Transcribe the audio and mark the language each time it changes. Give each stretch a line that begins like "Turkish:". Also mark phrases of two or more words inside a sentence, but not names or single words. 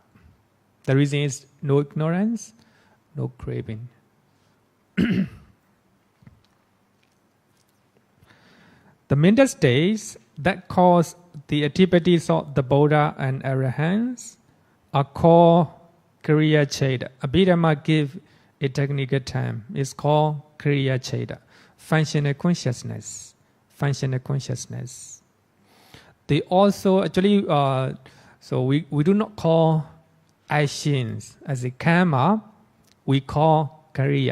English: The reason is no ignorance, no craving. The mental states that cause the activities of the Buddha and Arahants are called
Pali: KIRIYA citta.
English: Abhidhamma give a technical term. It's called
Pali: KIRIYA citta,
English: functional consciousness. Functional consciousness. They also actually, so we do not call actions as a karma. We call KIRIYA.